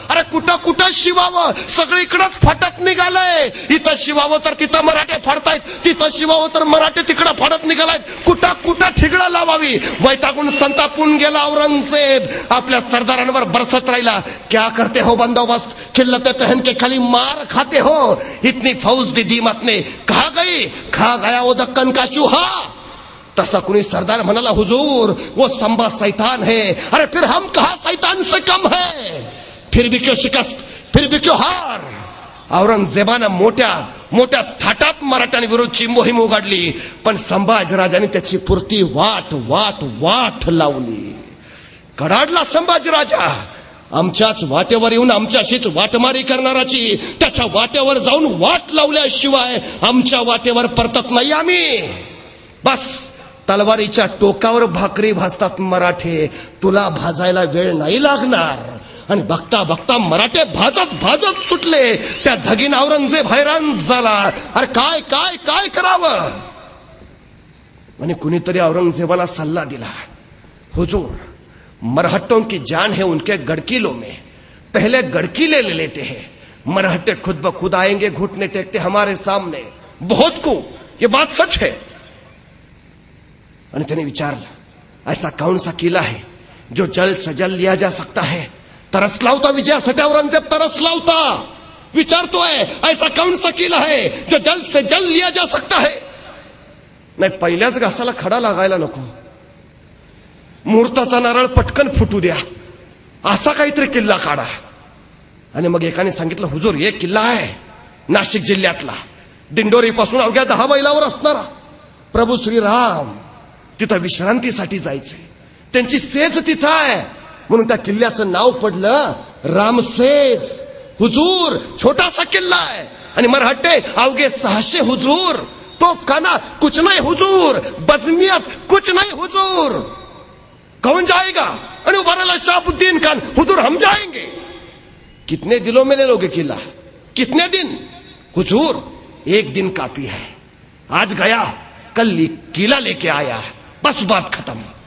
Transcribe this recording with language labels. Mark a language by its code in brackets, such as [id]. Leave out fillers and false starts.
[mr] अरे कुठं शिवावं, सगळीकडेच फाटत निघालंय. इथं शिवावं तर तिथं मराठे फाडतायत, तिथं शिवावं तर मराठे तिकडं फाडत निघालायत. कुठं ठिगळं लावावी. वैतागून संतापून गेला औरंगजेब. आपल्या सरदारांवर बरसत राहिला. [hi] क्या करते हो बंदोबस्त, खिल्लते पहन के खाली मार खाते हो. इतनी फौज दी दीमत ने कहा गई, खा गया वो दक्कन का चूहा. [mr] तसा कुणी सरदार म्हणाला, [hi] हुजूर वो संबा शैतान है. अरे फिर हम कहा शैतान से कम है. फिर भी क्यों शिकस्त, फिर भी क्यों हार. [mr] औरंगजेबानं मोठ्या थाटात मराठ्यांविरोधाची मोहीम उघडली. पण संभाजीराजांनी त्याची पुरती वाट लावली. कडाडला संभाजीराजा. आमच्याच वाटेवर येऊन आमच्याशीच वाटमारी करणाराची त्याच्या वाटेवर जाऊन वाट लावल्याशिवाय आमच्या वाटेवर परतत नाही आम्ही. बस तलवारीच्या टोकावर भाकरी भाजतात मराठे, तुला भाजायला वेळ नाही लागणार. आणि बघता मराठे भाजत सुटले. त्या धगीन औरंगजेब हैराण झाला. अरे काय करावं. आणि कुणीतरी औरंगजेबाला सल्ला दिला, [hi] हुजूर मरहट्टों की जान है उनके गड़किलों में, पहले गड़किले ले लेते हैं. मरहट्टे खुद ब खुद आएंगे, घुटने टेकते हमारे सामने. बहुत को ये बात सच है. [mr] आणि त्याने विचारलं, [hi] ऐसा कौन सा किला है जो जल्द से जल्द लिया जा सकता है. [mr] तरसला होता विजयासाठी औरंगजेब, तरसला होता. [hi] विचारतोय ऐसा कौन सा किला है जो जल्द से जल्द लिया जा सकता है. [mr] नाही, पहिल्याच घासाला खडा लागायला नको. मुहूर्ताचा नारळ पटकन फुटू द्या, असा काहीतरी किल्ला काढा. आणि मग एकाने सांगितलं, हुजूर एक किल्ला आहे नाशिक जिल्ह्यातला, दिंडोरी पासून अवघ्या 10 मैलावर असणारा. प्रभू श्रीराम तिथं विश्रांतीसाठी जायचे, त्यांची सेज तिथं आहे. म्हणून त्या किल्ल्याचं नाव पडलं रामसेज. हुजूर छोटासा किल्ला आहे. आणि मरहट्टे अवघे 600 हुजूर. [hi] तोफखाना कुछ नहीं हुजूर, बजमियत कुछ नहीं हुजूर. कौन जाएगा. [mr] आणि उभारला शहाबुद्दीन खान, [hi] हुजूर हम जाएंगे. कितने दिनों में ले लोगे किला, कितने दिन. हुजूर 1 दिन काफी है. आज गया कल किला लेके आया, बस बात खत्म.